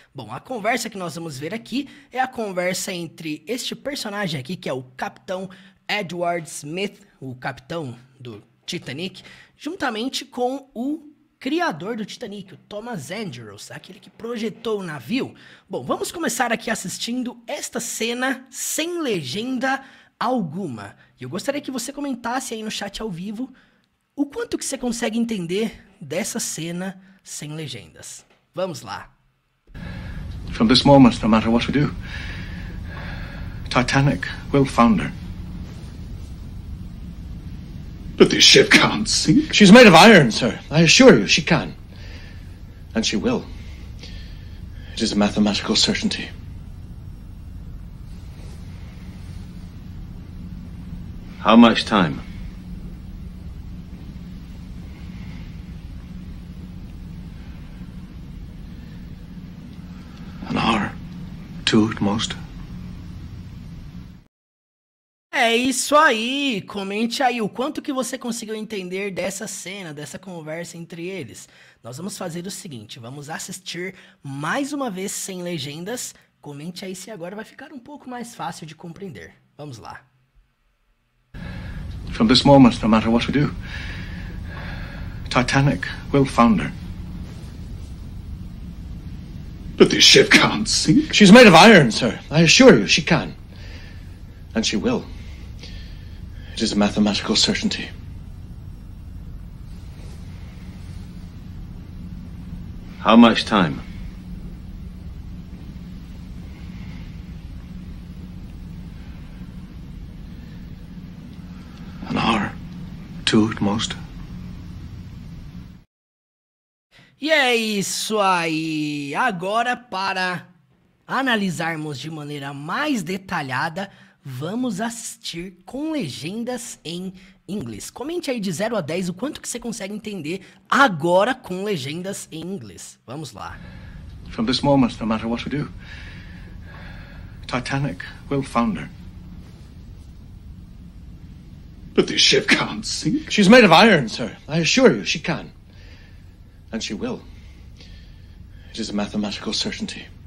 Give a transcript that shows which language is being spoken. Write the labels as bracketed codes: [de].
[pt] Bom, a conversa que nós vamos ver aqui é a conversa entre este personagem aqui, que é o Capitão Edward Smith, o capitão do Titanic, juntamente com o criador do Titanic, o Thomas Andrews, aquele que projetou o navio. Bom, vamos começar aqui assistindo esta cena sem legenda alguma. E eu gostaria que você comentasse aí no chat ao vivo o quanto que você consegue entender dessa cena sem legendas. Vamos lá. [en] From this moment, no matter what we do, Titanic will founder. But this ship can't sink. She's made of iron, sir. I assure you, she can. And she will. It is a mathematical certainty. How much time? An hour. 2 at most. [pt] É isso aí, comente aí o quanto que você conseguiu entender dessa cena, dessa conversa entre eles. Nós vamos fazer o seguinte, vamos assistir mais uma vez sem legendas. Comente aí se agora vai ficar um pouco mais fácil de compreender. Vamos lá. [en] From this moment, no matter what we do, Titanic will founder. But this ship can't sink. She's made of iron, sir. I assure you, she can. And she will. It is a mathematical certainty. How much time? An hour. 2 at most. [pt] E é isso aí. Agora, para analisarmos de maneira mais detalhada, vamos assistir com legendas em inglês. Comente aí de 0 a 10 o quanto que você consegue entender agora com legendas em inglês. Vamos lá. [en] From this moment, no matter what we do, Titanic will founder. But this ship can't sink. She's made of iron, sir. I assure you, she can. And she will. It is a mathematical certainty.